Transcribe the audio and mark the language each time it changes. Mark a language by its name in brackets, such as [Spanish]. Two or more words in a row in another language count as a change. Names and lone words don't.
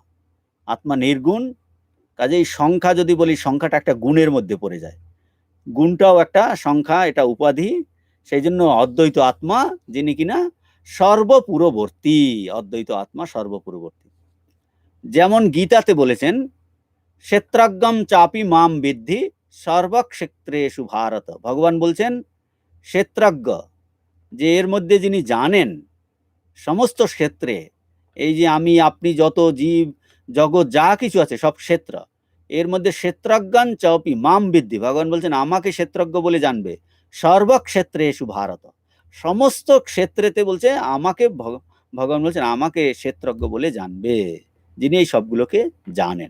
[Bangla] আত্মা নির্গুণ, কাজেই সংখ্যা যদি বলি, সংখ্যাটা একটা গুণের মধ্যে পড়ে যায়, গুণটাও একটা সংখ্যা, এটা উপাধি। সেই জন্য অদ্বৈত আত্মা যিনি কিনা সর্বপুরবর্তী, অদ্বৈত আত্মা সর্বপুরবর্তী। যেমন গীতাতে বলেছেন [Sanskrit] ক্ষেত্রাজ্ঞম চাপি মাম বিদ্ধি সর্বক্ষেত্রেষু ভারত। [Bangla] ভগবান বলছেন ক্ষেত্রাজ্ঞ, যে এর মধ্যে যিনি জানেন সমস্ত ক্ষেত্রে, এই যে আমি আপনি যত জীব জগৎ যা কিছু আছে সব ক্ষেত্র, এর মধ্যে [Sanskrit] ক্ষেত্রাজ্ঞান চাপি মাম বিদ্ধি, [Bangla] ভগবান বলছেন আমাকে ক্ষেত্রজ্ঞ বলে জানবে, [Sanskrit] সর্বক্ষেত্রেষু ভারত, [Bangla] সমস্ত ক্ষেত্রেতে বলছে আমাকে, ভগবান বলছেন আমাকে ক্ষেত্রজ্ঞ বলে জানবে, যিনি এই সবগুলোকে জানেন।